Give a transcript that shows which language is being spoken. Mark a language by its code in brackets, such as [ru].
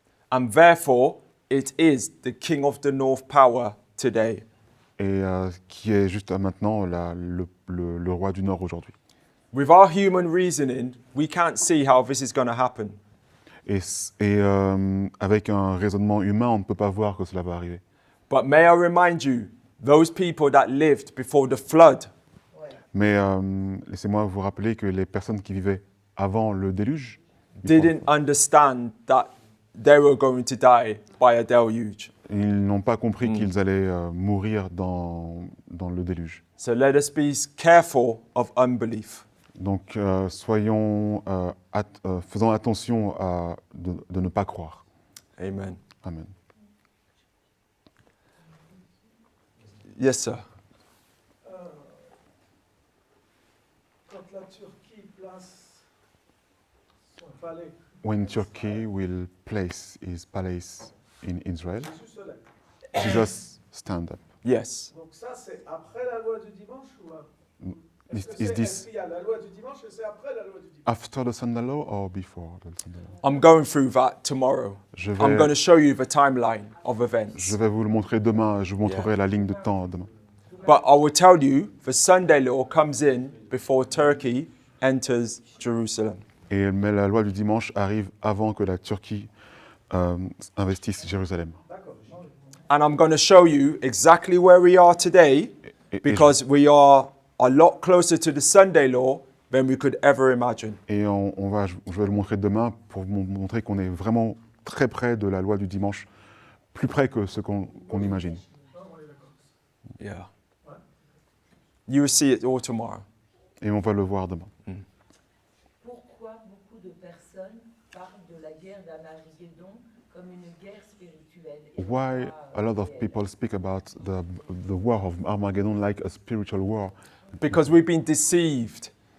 [en] And therefore, it is the king of the North Power today. [fr] Et qui est juste maintenant le roi du Nord aujourd'hui. [en] With our human reasoning, we can't see how this is going to happen. [fr] Et avec un raisonnement humain, on ne peut pas voir que cela va arriver. [en] But may I remind you, those people that lived before the flood, [fr] Mais laissez-moi vous rappeler que les personnes qui vivaient avant le déluge [en] didn't understand that they were going to die by a deluge. [fr] ils n'ont pas compris qu'ils allaient mourir dans le déluge. [en] So let us be careful of unbelief. [fr] Donc faisons attention de ne pas croire. Amen. Amen. [en] Yes, sir. [fr] Quand la Turquie place son palais, [en] When Turkey will place his palace in Israel, [fr] Jésus se lève. [en] Jesus stand up. Yes. [fr] Donc ça, c'est après la loi du dimanche ou [en] Is [fr] est-ce [en] this [fr] qu'il y a la loi du dimanche et c'est après la loi du dimanche? [en] after the Sunday law or before the Sunday law? I'm going through that tomorrow. [fr] Je [en] I'm going to [fr] vais, [en] show you the timeline of events. [fr] je vais vous le montrer demain. Je vous montrerai la ligne de temps demain. [en] But I will tell you, the Sunday law comes in before Turkey enters Jerusalem. [fr] Mais la loi du dimanche arrive avant que la Turquie investisse Jérusalem. D'accord. [en] And I'm going to show you exactly where we are today [fr] Et, et [en] because we are a lot closer to the Sunday law than we could ever imagine. [fr] je vais le montrer demain pour vous montrer qu'on est vraiment très près de la loi du dimanche, plus près que ce qu'on imagine. [en] Yeah. You will see it all tomorrow. [fr] Et on va le voir demain. Pourquoi beaucoup de personnes parlent de la guerre d'Armageddon comme une guerre spirituelle et [en] Why [fr] pas, [en] a lot of [fr] réelle? [en] people speak about the war of Armageddon like a spiritual war? Because we've been deceived.